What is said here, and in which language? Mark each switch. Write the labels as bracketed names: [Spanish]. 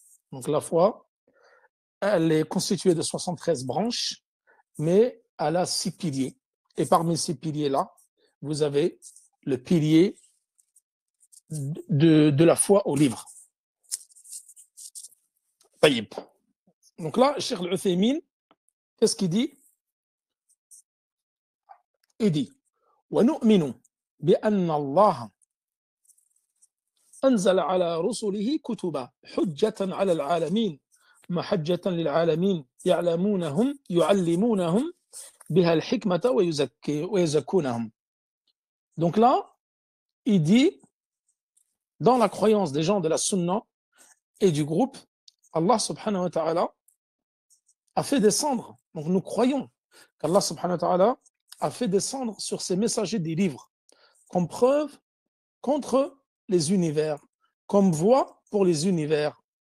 [French] Donc la foi, elle est constituée de 73 branches, mais elle a 6 piliers. Et parmi ces piliers-là, vous avez le pilier de la foi au livre. Taïb. Donc là, Cheikh Al-Uthaymin, qu'est-ce qu'il dit? Il dit [Arabic] وَنُؤْمِنُ بِأَنَّ اللَّهَ أنزل على رسله كتبا حجة على العالمين محجة للعالمين يعلمونهم بها الحكمة ويزكونهم. [French] Donc là, il dit, dans la croyance des gens de la Sunna et du groupe, Allah subhanahu wa ta'ala a fait descendre, donc nous croyons qu'Allah subhanahu wa ta'ala a fait descendre sur ses messagers des livres, comme preuve contre les univers, comme voie pour les univers.